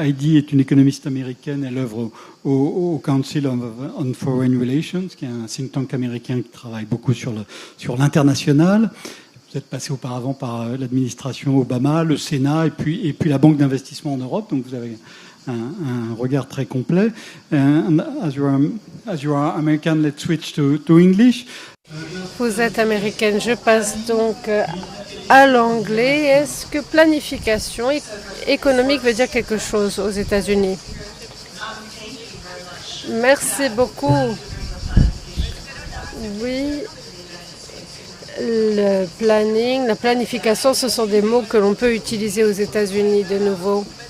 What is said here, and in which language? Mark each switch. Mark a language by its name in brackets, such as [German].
[French] Heidi est une économiste américaine, elle œuvre au Council on Foreign Relations, qui est un think tank américain qui travaille beaucoup sur l'international. Vous êtes passé auparavant par l'administration Obama, le Sénat et puis la Banque d'investissement en Europe, donc vous avez un regard très complet. [English] As you are American, let's switch to English. [French] Vous êtes américaine, je passe donc à l'anglais. Est-ce que planification économique veut dire quelque chose aux États-Unis? Merci beaucoup. Oui, le planning, la planification, ce sont des mots que l'on peut utiliser aux États-Unis de nouveau.